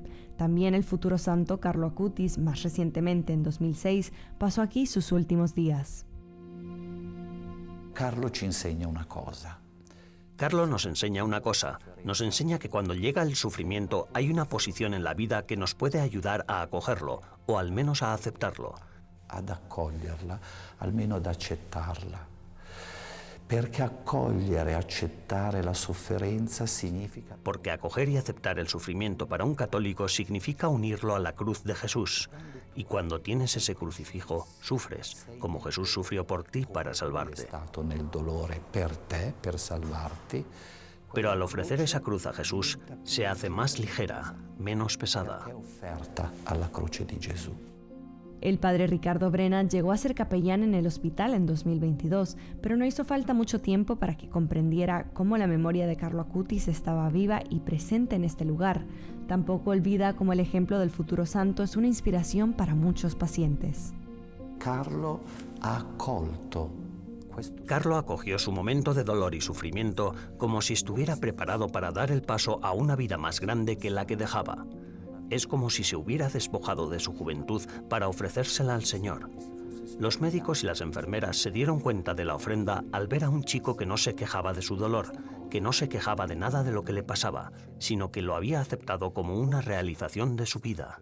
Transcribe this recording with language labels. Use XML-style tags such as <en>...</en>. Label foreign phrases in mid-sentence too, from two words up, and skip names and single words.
<es>También el futuro santo Carlo Acutis, más recientemente en 2006, pasó aquí sus últimos días. Carlo ci enseña una cosa. Carlo nos enseña una cosa. Nos enseña que cuando llega el sufrimiento hay una posición en la vida que nos puede ayudar a acogerlo, o al menos a aceptarlo.</es> <it>Ad accoglierla, almeno ad accettarla. Perché accogliere e accettare la sofferenza significa...</it> <es>Porque acoger y aceptar el sufrimiento para un católico significa unirlo a la cruz de Jesús. Y cuando tienes ese crucifijo, sufres, como Jesús sufrió por ti para salvarte.</es> <it>Stato nel dolore per te, per salvarti.</it> <es>Pero al ofrecer esa cruz a Jesús, se hace más ligera, menos pesada.</es> <it>È offerta alla croce di Gesù.</it> <es>El padre Ricardo Brenna llegó a ser capellán en el hospital en 2022, pero no hizo falta mucho tiempo para que comprendiera cómo la memoria de Carlo Acutis estaba viva y presente en este lugar. Tampoco olvida cómo el ejemplo del futuro santo es una inspiración para muchos pacientes.</es> <it>Carlo ha accolto.</it> <es>Carlo acogió su momento de dolor y sufrimiento como si estuviera preparado para dar el paso a una vida más grande que la que dejaba. Es como si se hubiera despojado de su juventud para ofrecérsela al Señor. Los médicos y las enfermeras se dieron cuenta de la ofrenda al ver a un chico que no se quejaba de su dolor, que no se quejaba de nada de lo que le pasaba, sino que lo había aceptado como una realización de su vida.</es>